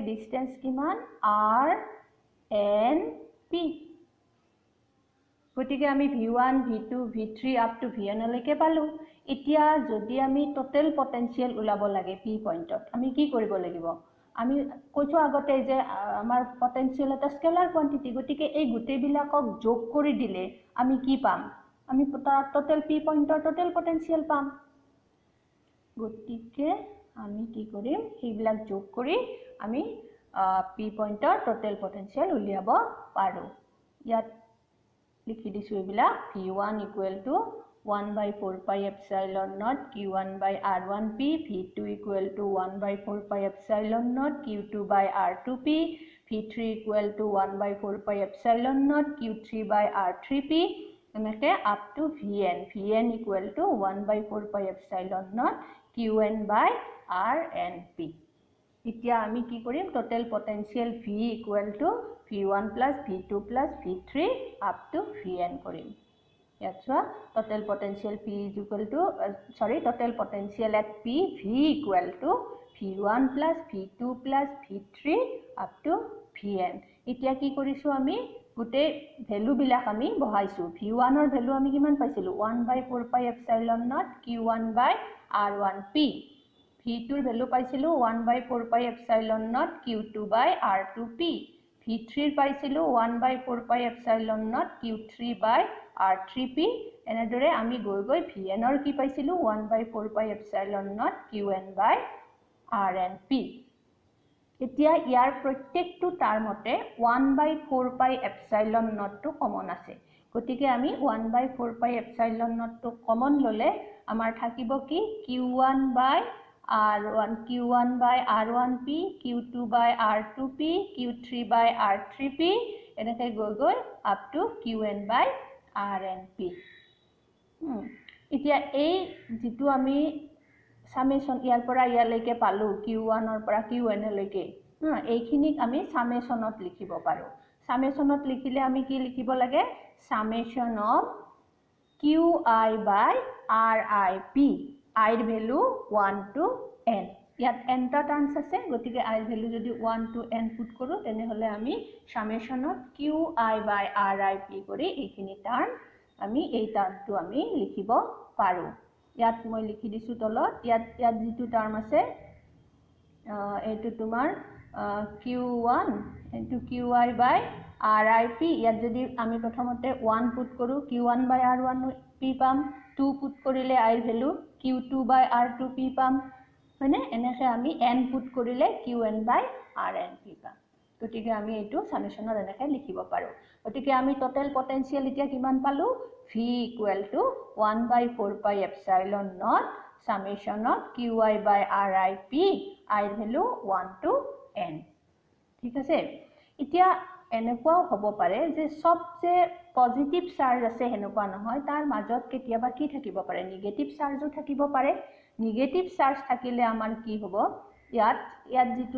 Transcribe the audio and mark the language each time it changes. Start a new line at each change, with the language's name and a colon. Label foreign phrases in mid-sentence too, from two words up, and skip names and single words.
Assamese: ডিসটেন্স কিমান r n p গতিকে আমি v1 v2 v3
English: up to vn
Assamese: লৈকে পালো এতিয়া যদি আমি
English: total potential
Assamese: উলাব লাগে p পইণ্টত আমি কি কৰিব লাগিব আমি কৈছো আগতে যে আমাৰ পটেনশিয়াল এটা
English: scalar quantity
Assamese: গতিকে এই গুটেবিলাকক যোগ কৰি দিলে আমি কি পাম আমি টোটাল p পইণ্টৰ
English: total potential
Assamese: পাম গতিকে আমি কি কৰিম এইবিলাক যোগ কৰি আমি p পইণ্টৰ টোটাল পটেনশিয়াল উলিয়াব পাৰো ইয়াত লিখি দিছো এইবিলাক
English: v1 equal to 1 by 4 pi epsilon naught q1 by r1p v2 equal to 1 by 4 pi epsilon naught q2 by r2p v3 equal to 1 by 4 pi epsilon naught q3 by r3p এনেকে up to vn equal to 1 by 4 pi epsilon naught qn by rnp
Assamese: এতিয়া আমি কি কৰিম
English: total potential v equal to v1 plus v2 plus v3 up to vn
Assamese: কৰিম ইয়াত চোৱা
English: total potential p is equal to total potential at p v equal to v1 plus v2 plus v3 up to vn
Assamese: এতিয়া কি কৰিছো আমি গুটে ভ্যালু বিলাক আমি বহাইছো v1 ৰ ভ্যালু আমি কিমান পাইছিলো
English: 1 by 4 pi epsilon naught q1 by r1p v2
Assamese: ৰ ভ্যালু পাইছিলো
English: 1 by 4 pi epsilon naught q2 by r2p v3
Assamese: ৰ পাইছিলো
English: 1 by 4 pi epsilon naught q3 by r3p
Assamese: এনেদৰে আমি গৈ গৈ vn ৰ কি পাইছিলো
English: 1 by 4 pi epsilon naught qn by rnp
Assamese: এতিয়া ইয়াৰ প্ৰত্যেকটো টাৰ্মতে
English: 1 by 4 pi epsilon naught
Assamese: টো কমন আছে গতিকে আমি
English: 1 by 4 pi epsilon naught
Assamese: টো কমন ললে আমাৰ থাকিব কি
English: q1 by q1 by r1p q2 by r2p q3 by r3p
Assamese: এনেকৈ গৈ গৈ
English: up to qn by rnp
Assamese: এতিয়া এই যেটো আমি সামেশন ইয়াৰ পৰা ইয়ালৈকে পালো q1 ৰ পৰা qn লৈকে এইখিনিক আমি সামেশনত লিখিব পাৰো সামেশনত লিখিলে আমি কি লিখিব লাগে
English: summation of qi by rip
Assamese: i ৰ ভ্যালু 1 to n ইয়াত n টা টাৰ্মস আছে গতিকে i ৰ ভ্যালু যদি 1 to n পুট কৰো তেনে হলে আমি সামেশনত
English: qi by rip
Assamese: কৰি এইখিনি টাৰ্ম আমি এই টাৰ্মটো আমি লিখিব পাৰো ইয়াত মই লিখি দিছো তলত ইয়াত যেটো টাৰ্ম আছে এটো তোমাৰ
English: q1 into qi by rip
Assamese: ইয়াত যদি আমি প্ৰথমতে 1 পুট কৰো
English: q1 by r1p
Assamese: পাম 2 পুট কৰিলে i ৰ ভ্যালু q2
English: by r2p
Assamese: পাম মানে এনেকৈ আমি n পুট কৰিলে
English: qn by rnp
Assamese: পাম গতিকে আমি এটো সামেশনৰ এনেকৈ লিখিব পাৰো গতিকে আমি টোটাল পটেনশিয়াল এতিয়া কিমান পালো
English: v equal to 1 by 4 pi epsilon naught summation of qi by rip i ৰ ভ্যালু 1 to n
Assamese: ঠিক আছে এতিয়া এনেকুৱাও হ'ব পাৰে যে সব যে
English: positive charge
Assamese: আছে হেনেকুৱা নহয় তাৰ মাজত কেতিয়াবা কি থাকিব পাৰে
English: negative charge
Assamese: থাকিব পাৰে
English: negative charge
Assamese: থাকিলে আমাৰ কি হ'ব ইয়াত